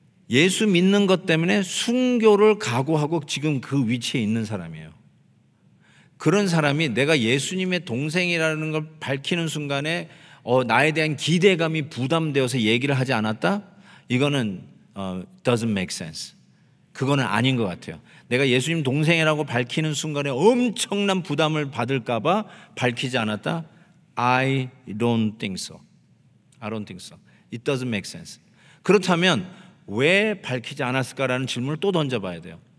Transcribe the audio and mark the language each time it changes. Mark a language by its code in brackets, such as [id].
[ko] 예수 믿는 것 때문에 순교를 각오하고 지금 그 위치에 있는 사람이에요. 그런 사람이 내가 예수님의 동생이라는 걸 밝히는 순간에 나에 대한 기대감이 부담되어서 얘기를 하지 않았다? 이거는 [en] doesn't make sense. [ko] 그거는 아닌 것 같아요. 내가 예수님 동생이라고 밝히는 순간에 엄청난 부담을 받을까 봐 밝히지 않았다? [en] I don't think so. I don't think so. It doesn't make sense. [ko] 그렇다면 왜 밝히지 않았을까라는 질문을 또 던져봐야 돼요.